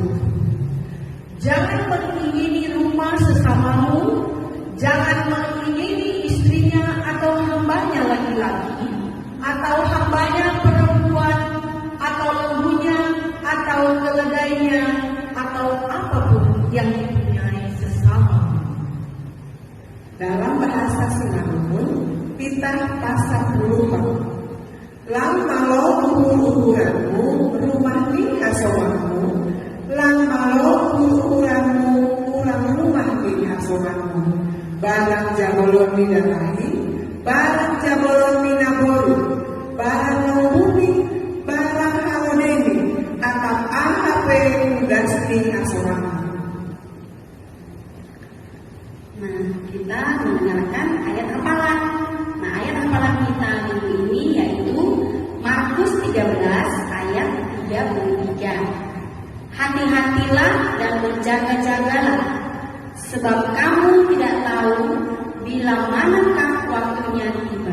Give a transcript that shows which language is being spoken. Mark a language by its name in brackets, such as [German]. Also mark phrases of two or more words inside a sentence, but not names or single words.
[Indonesian] Jangan mengingini rumah sesamamu, jangan mengingini istrinya atau hambanya laki-laki, atau hambanya perempuan, atau lembunya, atau keledainya, atau apapun yang dipunyai sesama. Dalam bahasa Semalungun, titah pasal 10. [Batak Simalungun] Lang malo uhur-uhuranmu, rumah ni asawanmu, lang malo uhur-uhuranmu, urang rumah ni asawanmu, barang jabolon ni dalahi, barang jabolon ni naboru, barang nombuni, barang haloneni, atau ahape udas ni asawanmu. [Indonesian] Nah, kita mendengarkan ayat hafalan. Nah, ayat hafalan kita minggu ini yaitu Markus 13 ayat 33. Hati-hatilah dan berjaga-jagalah, sebab kamu tidak tahu bila manakah waktunya tiba.